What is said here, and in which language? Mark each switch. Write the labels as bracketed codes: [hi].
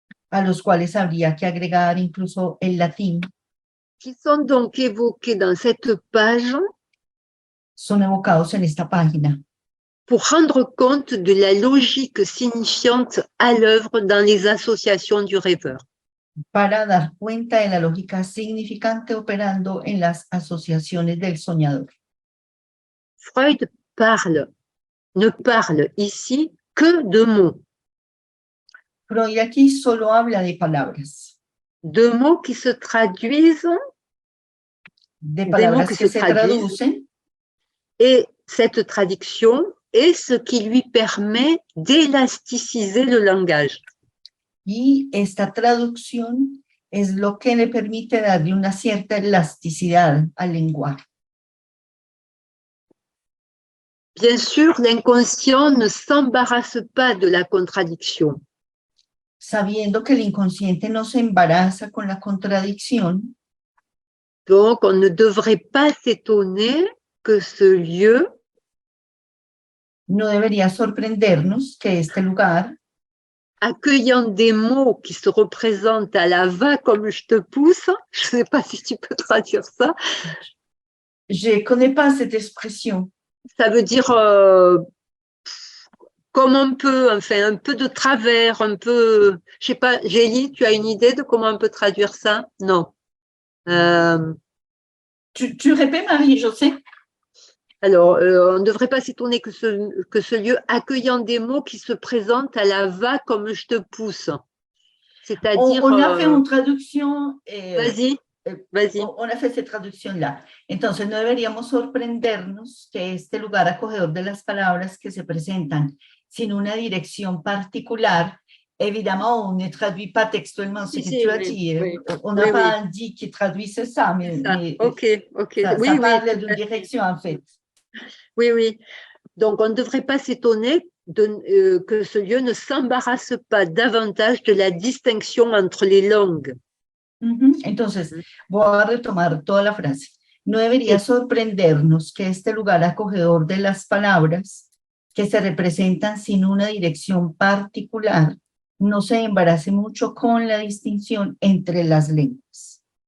[es] a los cuales habría que agregar incluso el latín, [fr] qui sont donc évoqués dans cette page [es] son evocados en esta página [fr] pour rendre compte de la logique signifiante à l'œuvre dans les associations du rêveur. [es] para dar cuenta de la lógica significante operando en las asociaciones del soñador. [fr] Freud ne parle ici que de mots. [es] Freud aquí solo habla de palabras [fr] Qui se traduisent, [es] que se traducen, [fr] et cette traduction est ce qui lui permet d'élasticiser le langage. [es] y esta traducción es lo que le permite darle una cierta elasticidad al lenguaje. [fr] Bien sûr, l'inconscient ne s'embarrasse pas de la contradiction. [es] Sabiendo que el inconsciente no se embaraza con la contradicción, [fr] Donc, on ne devrait pas s'étonner que ce lieu [es] no debería sorprendernos que este lugar, [fr] accueillant des mots qui se représentent à la va comme je te pousse, je ne sais pas si tu peux traduire ça. je connais pas cette expression. Ça veut dire comme on peut, enfin un peu de travers, un peu, je sais pas, Gélie, tu as une idée de comment on peut traduire ça? Non. Tu répètes, Marie-Josée? Alors, on ne devrait pas s'étonner que ce lieu accueillant des mots qui se présentent à la va comme je te pousse. C'est-à-dire... On a fait une traduction... Vas-y. On a fait cette traducción-là. [es] Entonces, no deberíamos sorprendernos que este lugar acogedor de las palabras que se presentan sin una dirección particular, [fr] évidemment, on ne traduit pas textuellement ce que tu as dit. On n'a pas dit qui traduisait ça, mais ok. Ça parle d'une direction, en fait. Oui. Donc, on ne devrait pas s'étonner que ce lieu ne s'embarrasse pas davantage de la distinction entre les langues. [es] Entonces, voy a retomar toda la frase. No debería sorprendernos que este lugar acogedor de las palabras que se representan sin una dirección particular no se embarace mucho con la distinción entre las lenguas.